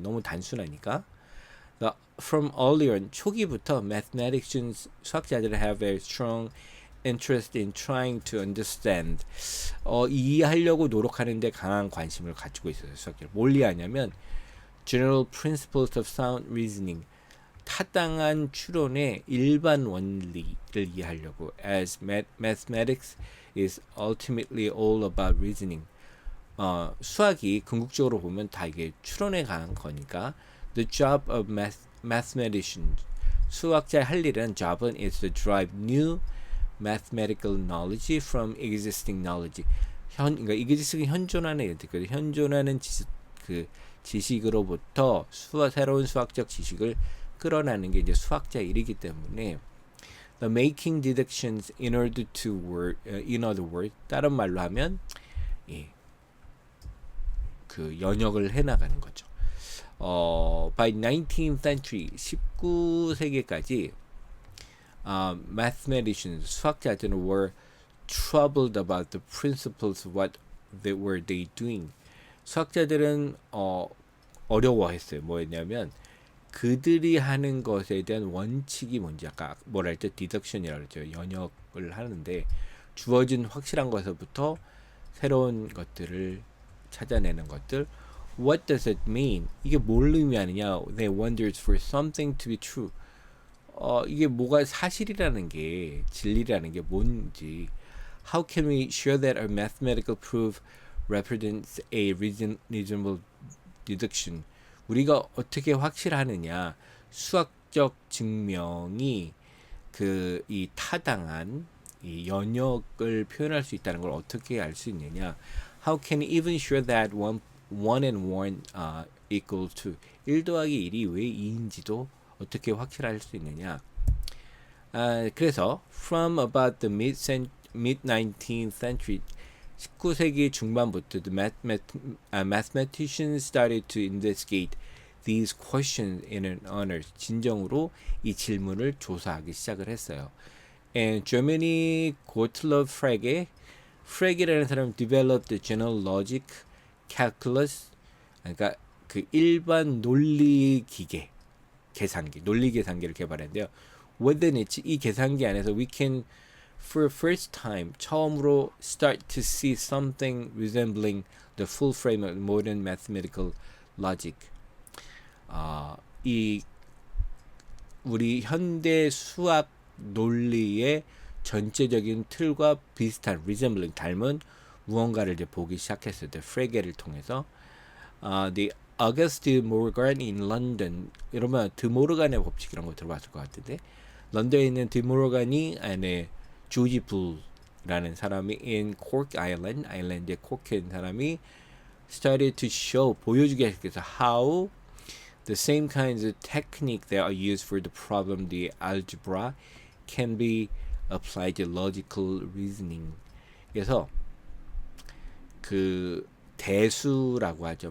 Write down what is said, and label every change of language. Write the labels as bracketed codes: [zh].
[ko] 너무 단순하니까. [en] From earlier [ko] 초기부터 [en] mathematicians [ko] 수학자들은 [en] have a strong interest in trying to understand. [ko] 이해하려고 노력하는데 강한 관심을 가지고 있어요. 수학자들. 뭘 이해하냐면 [en] general principles of sound reasoning. [ko] 타당한 추론의 일반 원리를 이해하려고. [en] As mathematics is ultimately all about reasoning. [ko] 수학이 궁극적으로 보면 다 이게 추론에 관한 거니까. [en] The job of mathematicians. [ko] 수학자의 할 일은 job은 [en] is to drive new mathematical knowledge from existing knowledge. [ko] 그러니까 existing 현존하는 현존하는 지식으로부터 새로운 수학적 지식을 끌어내는 게 이제 수학자의 일이기 때문에 [en] the making deductions in order to in other words [ko] 다른 말로 하면 그 연역을 해나가는 거죠. [en] By 19th century [ko] 19세기까지 [en] mathematicians [ko] 수학자들은 [en] were troubled about the principles of what were they doing. [ko] 수학자들은 어려워했어요. 뭐였냐면 그들이 하는 것에 대한 원칙이 뭔지 아까 뭐라 했죠? 디덕션이라고 그랬죠. 연역을 하는데 주어진 확실한 것부터 새로운 것들을 찾아내는 것들. [en] What does it mean? [ko] 이게 뭘 의미하느냐? [en] They wondered for something to be true. [ko] 이게 뭐가 사실이라는 게 진리라는 게 뭔지. [en] How can we show that our mathematical proof represents a reasonable deduction? [ko] 우리가 어떻게 확실하느냐? 수학적 증명이 이 타당한 이 연역을 표현할 수 있다는 걸 어떻게 알 수 있느냐? [en] How can we even show that one and one equal to [ko] 1 더하기 1이 왜 2인지도 어떻게 확실할 수 있느냐? 그래서 [en] from about the mid-19th century [ko] 19세기 중반부터 [en] the mathematicians started to investigate these questions in an earnest. [ko] 진정으로 이 질문을 조사하기 시작을 했어요. [en] And Germany Gottlob Frege라는 사람 developed the general logic calculus. [ko] 그러니까 그 일반 논리 기계, 계산기, 논리 계산기를 개발했는데요. [en] Within it, [ko] 이 계산기 안에서 [en] we can for first time [ko] 처음으로 [en] start to see something resembling the full frame of modern mathematical logic. [ko] 이 우리 현대 수학 논리의 전체적인 틀과 비슷한 resembling 닮은 무언가를 이제 보기 시작했어요. 프레게를 통해서. [en] The August de Morgan in London. [ko] 이러면 드모르간의 법칙 이런 거 들어봤을 것 같은데 런던에 있는 드모르간이 안에 조지 불라는 사람이 [en] in Cork Island, [ko] 아일랜드의 코크에 있는 사람이 [en] started to show [ko] 보여주기 시작해서 [en] how the same kinds of technique that are used for the problem the algebra can be applied to logical reasoning. [ko] 그래서 그 대수라고 하죠.